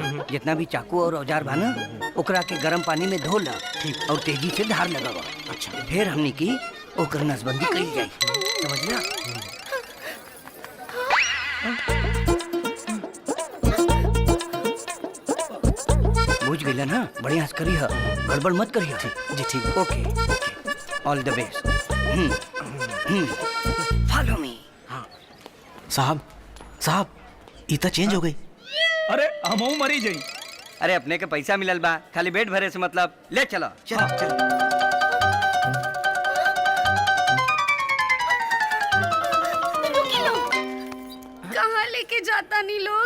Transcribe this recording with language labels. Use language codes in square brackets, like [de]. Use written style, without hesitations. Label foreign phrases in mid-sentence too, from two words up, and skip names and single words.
[bho] जितना भी चाकू और औजार बा ना ओकरा के गर्म पानी में धो ला और तेजी से धार लगावा। अच्छा फिर हमनी की ओकर नसबंदी करी जाई, समझला? बुझ गइला ना? बढ़िया से करी है, गड़बड़ मत करी है। जी ठीक, [en] OK all the best. Follow me. [bho] साहब साहब ई त चेंज हो गई। अरे हमहू मरी जाई। अरे अपने के पैसा मिलल बा, खाली पेट भरे से मतलब। ले चलो चलो चलो। कहाँ लेके जाता नहीं लोग?